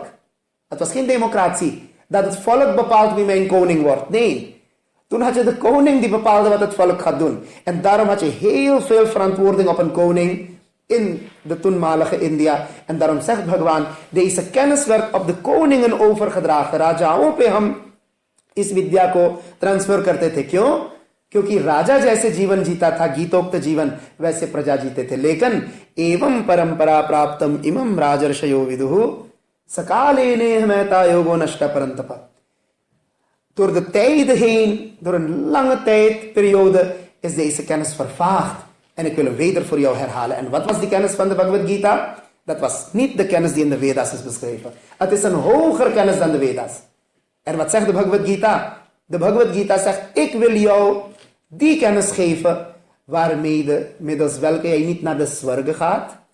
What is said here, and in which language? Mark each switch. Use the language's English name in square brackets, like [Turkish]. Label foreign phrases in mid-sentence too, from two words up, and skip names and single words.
[Dutch] Het was geen democratie. Dat het volk bepaalt wie mijn koning wordt. Nee. Toen had je de koning die bepaalde wat het volk gaat doen. En daarom had je heel veel verantwoording op een koning in de toenmalige India. En daarom zegt Bhagwan, deze kennis werd op de koningen overgedragen. [Hindi] राजाओं पे हम इस विद्या को ट्रांसफर करते थे. क्यों? क्योंकि राजा जैसे जीवन जीता था, गीतोक्त जीवन, वैसे प्रजा जीते थे. [Sanskrit] लेकिन एवं परंपरा प्राप्तम इमं राजर्षयो विदुः सकालेनेह महता योगो नष्ट परन्तप. [Dutch] Door de tijden heen, door een lange tijdperiode, is deze kennis vervaagd. En ik wil hem weder voor jou herhalen. En wat was die kennis van de Bhagavad Gita? Dat was niet de kennis die in de Vedas is beschreven. Het is een hogere kennis dan de Vedas. En wat zegt de Bhagavad Gita? De Bhagavad Gita zegt, ik wil jou die kennis geven, middels welke jij niet naar de zwargen gaat.